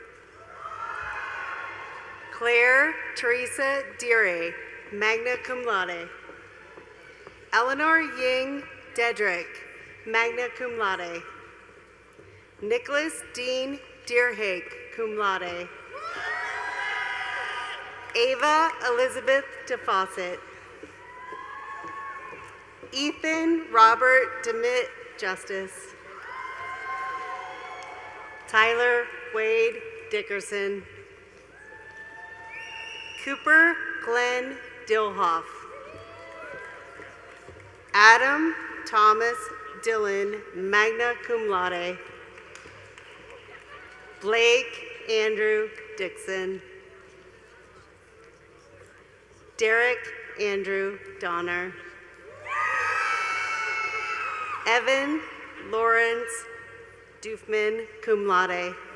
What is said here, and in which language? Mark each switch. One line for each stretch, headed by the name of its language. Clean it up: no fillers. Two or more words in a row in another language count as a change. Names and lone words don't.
English: Claire Teresa Deere,
Latin: magna cum laude.
English: Eleanor Ying Dedrick,
Latin: magna cum laude.
English: Nicholas Dean Deerhake,
Latin: cum laude.
English: Ava Elizabeth DeFawcett. Ethan Robert DeMitt Justice. Tyler Wade Dickerson. Cooper Glenn Dilhoff. Adam Thomas Dillon,
Latin: magna cum laude.
English: Blake Andrew Dixon. Derek Andrew Donner. Evan Lawrence Doofman,
Latin: cum laude.